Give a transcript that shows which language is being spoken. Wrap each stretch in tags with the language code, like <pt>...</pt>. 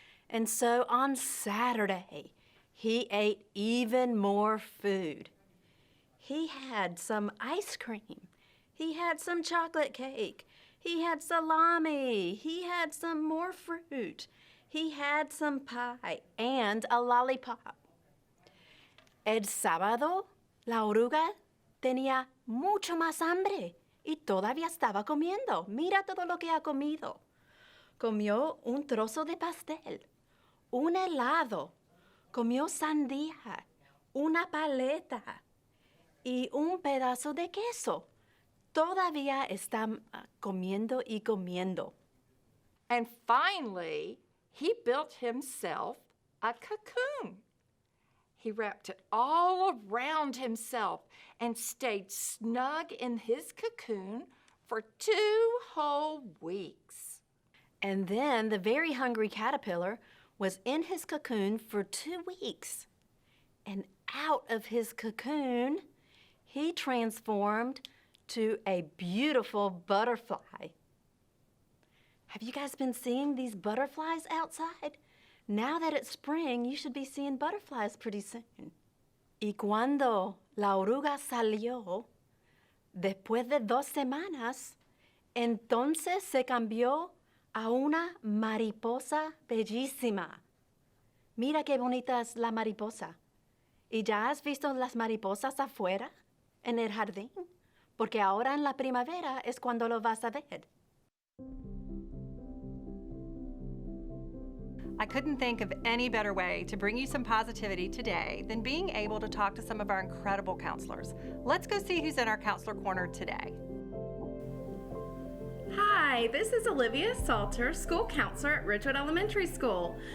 <en>And so on Saturday, he ate even more food. He had some ice cream. He had some chocolate cake. He had salami. He had some more fruit. He had some pie and a lollipop.</en> <es>El sábado, la oruga tenía mucho más hambre y todavía estaba comiendo. Mira todo lo que ha comido. Comió un trozo de pastel, un helado, comió sandía, una paleta y un pedazo de queso. Todavía está comiendo y comiendo.</es> <en>And finally, he built himself a cocoon. He wrapped it all around himself and stayed snug in his cocoon for 2 whole weeks. And then the very hungry caterpillar was in his cocoon for 2 weeks. And out of his cocoon, he transformed to a beautiful butterfly. Have you guys been seeing these butterflies outside? Now that it's spring, you should be seeing butterflies pretty soon.</en> <es>Y cuando la oruga salió, después de 2 semanas, entonces se cambió a una mariposa bellísima. Mira qué bonita es la mariposa. ¿Y ya has visto las mariposas afuera, en el jardín? Porque ahora en la primavera es cuando lo vas a ver.</es> <en>I couldn't think of any better way to bring you some positivity today than being able to talk to some of our incredible counselors. Let's go see who's in our Counselor Corner today. Hi, this is Olivia Salter, school counselor at Ridgewood Elementary School.</en>